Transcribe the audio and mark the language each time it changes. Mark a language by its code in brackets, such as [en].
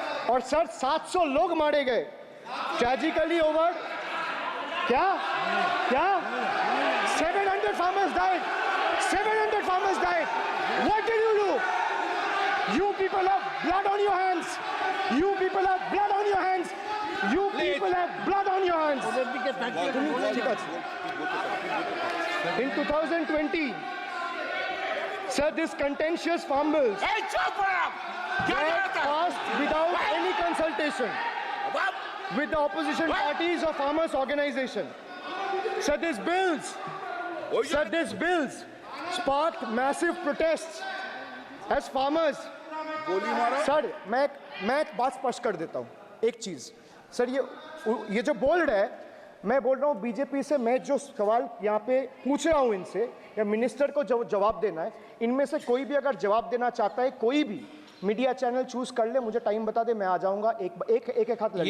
[hi] और सर 700 लोग मारे गए, [en] Tragically over. [hi] क्या [en] 700 farmers died. 700 farmers died. What did you do? You people have blood on your hands. You people have blood on your hands. You people have blood on your hands. In 2020, sir, this contentious farm bills were passed without any consultation with the opposition parties or farmers' organization. Sir, these bills sparked massive protests as farmers. [hi] Sir मैं एक बात स्पष्ट कर देता हूँ, एक चीज sir, ये जो बोल रहा है, मैं बोल रहा हूँ बीजेपी से, मैं जो सवाल यहाँ पे पूछ रहा हूँ इनसे, या मिनिस्टर को जवाब देना है, इनमें से कोई भी अगर जवाब देना चाहता है, कोई भी मीडिया चैनल चूज कर ले, मुझे टाइम बता दे, मैं आ जाऊंगा। एक हाथ लगे।